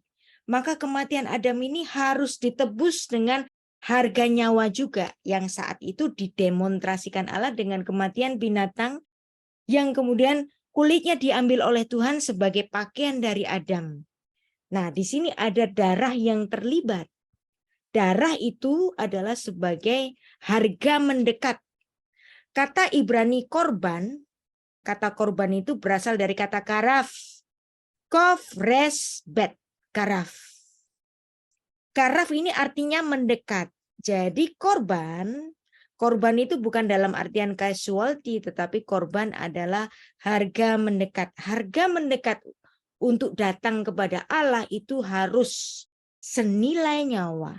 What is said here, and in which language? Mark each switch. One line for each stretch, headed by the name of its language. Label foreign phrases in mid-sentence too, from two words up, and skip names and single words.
Indonesian: Maka kematian Adam ini harus ditebus dengan harga nyawa juga yang saat itu didemonstrasikan Allah dengan kematian binatang yang kemudian kulitnya diambil oleh Tuhan sebagai pakaian dari Adam. Nah, di sini ada darah yang terlibat. Darah itu adalah sebagai harga mendekat. Kata Ibrani korban, kata korban itu berasal dari kata karaf.
Hebrew: קוף, ריש, בית, קרב.
Indonesian: Karaf ini artinya mendekat. Jadi korban itu bukan dalam artian casualty, tetapi korban adalah harga mendekat. Harga mendekat untuk datang kepada Allah itu harus senilai nyawa.